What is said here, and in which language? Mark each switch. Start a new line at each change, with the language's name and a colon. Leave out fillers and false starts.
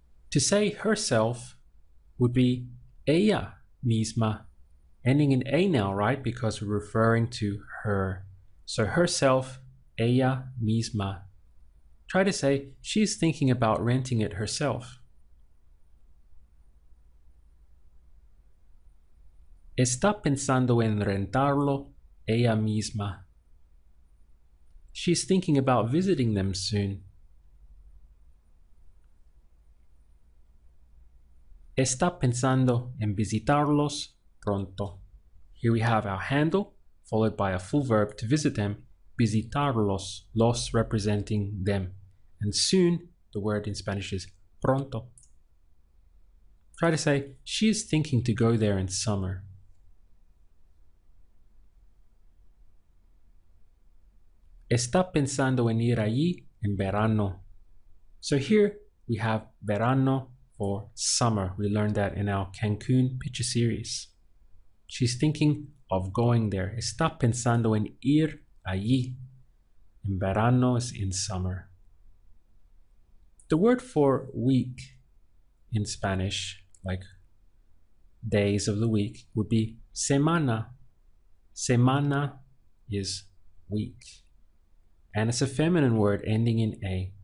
English: To say herself would be
Spanish: ella misma,
English: ending in a now, right? Because we're referring to her. So herself,
Spanish: ella misma.
English: Try to say she's thinking about renting it herself.
Spanish: Está pensando en rentarlo ella misma.
English: She's thinking about visiting them soon.
Spanish: Está pensando en visitarlos pronto.
English: Here we have our handle, followed by a full verb to visit them, visitarlos, los representing them. And soon, the word in Spanish is pronto. Try to say, she is thinking to go there in summer.
Spanish: Está pensando en ir allí en verano.
English: So here we have verano for summer. We learned that in our Cancun picture series. She's thinking of going there.
Spanish: Está pensando en ir allí. En verano
English: is in summer. The word for week in Spanish, like days of the week, would be semana. Semana is week. And it's a feminine word ending in a.